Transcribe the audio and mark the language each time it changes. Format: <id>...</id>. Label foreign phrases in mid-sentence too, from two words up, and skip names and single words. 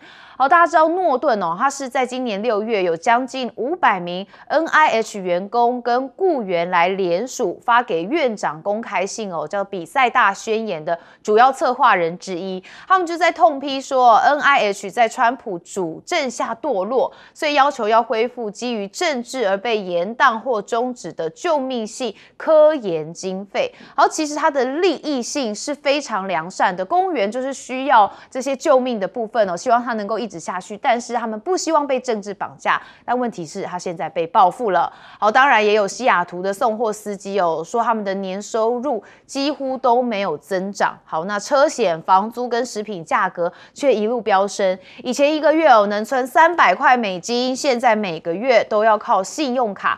<zh>好，大家知道諾頓哦，他是在今年6月有將近500名 NIH 員工跟雇員來聯署發給院長公開信哦，叫比賽大宣言的主要策劃人之一。他們就在痛批說 NIH 在川普主政下墮落，所以要求要恢復基於政治而被延宕或終止的救命性科研經費。好，其實它的利益性是非常良善的，公務員就是需要這些救命的部分哦，希望他能夠一直下去，但是他們不希望被政治綁架。但問題是，他現在被報復了。好，當然也有西雅圖的送貨司機哦，說他們的年收入幾乎都沒有增長。好，那車險、房租跟食品價格卻一路飆升。以前一個月哦能存300塊美金，現在每個月都要靠信用卡。</zh>